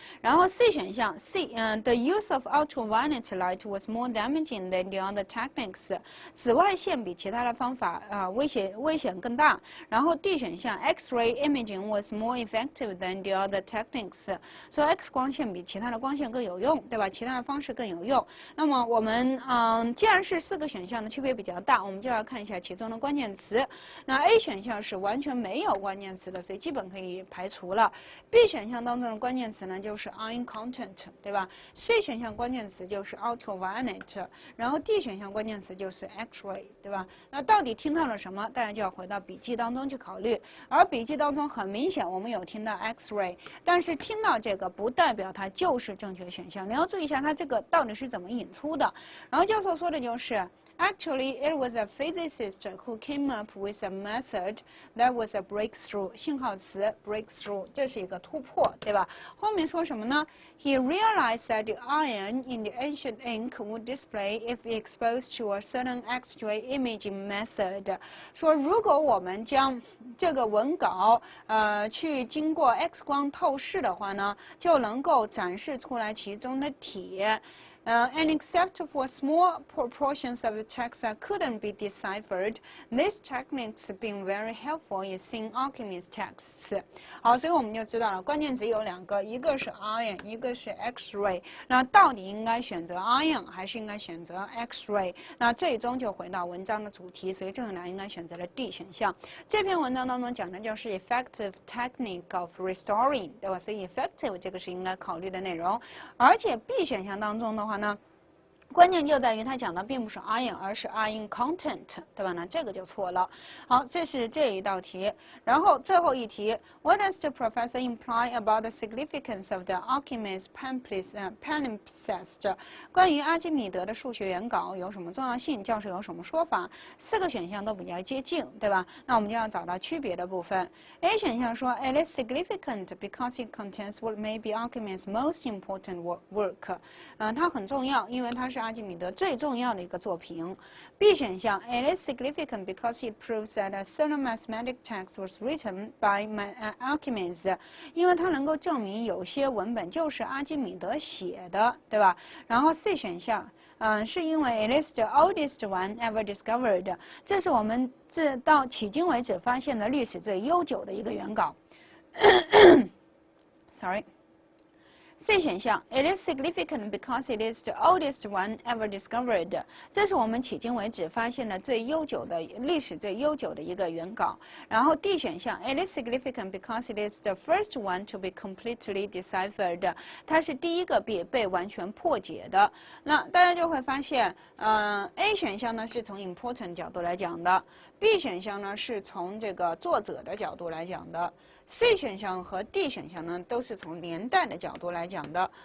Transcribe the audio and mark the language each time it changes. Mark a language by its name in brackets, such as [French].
[English] 然后 C 选项 the use of ultraviolet light was more damaging than the other techniques， [Chinese] 紫外线比其他的方法危险更大。然后 D 选项 [English] X-ray imaging was more effective than the other techniques， [Chinese] 所以 X 光线比其他的光线更有用，对吧？其他的方式更有用。那么我们既然是4个选项的区别比较大，我们就要看一下其中的关键词。那 A 选项是完全没有关键词的，所以基本可以排除了。 B 选项当中的关键词呢就是 iron content， 对吧？ C 选项关键词就是 ultraviolet， 然后 D 选项关键词就是 X-ray， 对吧？那到底听到了什么？大家就要回到笔记当中去考虑。而笔记当中很明显我们有听到 X-ray， 但是听到这个不代表它就是正确选项，你要注意一下它这个到底是怎么引出的。然后教授说的就是 [English] Actually, it was a physicist who came up with a method that was a breakthrough. [Chinese] 信号词 breakthrough， 这是一个突破，对吧？后面说什么呢 [English] ？He realized that the iron in the ancient ink would display if exposed to a certain X-ray imaging method. [Chinese] 说如果我们将这个文稿去经过 X 光透视的话呢，就能够展示出来其中的铁。 [English] And except for small proportions of the text that couldn't be deciphered, these techniques have been very helpful in seeing Archimedes' texts. [Chinese] 好，所以我们就知道了，关键词有2个，一个是 iron， 一个是 X-ray。那到底应该选择 iron 还是应该选择 X-ray？那最终就回到文章的主题，所以正确答案应该选择了 D 选项。这篇文章当中讲的就是 [English] effective technique of restoring， [Chinese] 对吧？所以 effective 这个是应该考虑的内容。而且 B 选项当中的话呢，关键就在于它讲的并不是 iron， 而是 iron content， 对吧？那这个就错了。好，这是这一道题。然后最后一题 [English] ，What does the professor imply about the significance of the Archimedes palimpsest？ [Chinese] 关于阿基米德的数学原稿有什么重要性？教授有什么说法？4个选项都比较接近，对吧？那我们就要找到区别的部分。 [English] A 选项说 ，It is significant because it contains what may be Archimedes' most important work。 [Chinese] 它很重要，因为它是阿基米德最重要的一个作品。 [English] B 选项 ，It is significant because it proves that a certain mathematical text was written by Archimedes， [Chinese] 因为它能够证明有些文本就是阿基米德写的，对吧？然后 C 选项，是因为 [English] It is the oldest one ever discovered， [Chinese] 这是我们这到迄今为止发现的历史最悠久的一个原稿。 [English] Sorry。C 选项 ，It is significant because it is the oldest one ever discovered。 [Chinese] 这是我们迄今为止发现的历史最悠久的一个原稿。 [English] 然后 D 选项 ，It is significant because it is the first one to be completely deciphered。 [Chinese] 它是第一个被完全破解的。那大家就会发现，A 选项呢是从 important 角度来讲的 ，B 选项呢是从这个作者的角度来讲的。 C 选项和 D 选项呢，都是从年代的角度来讲的。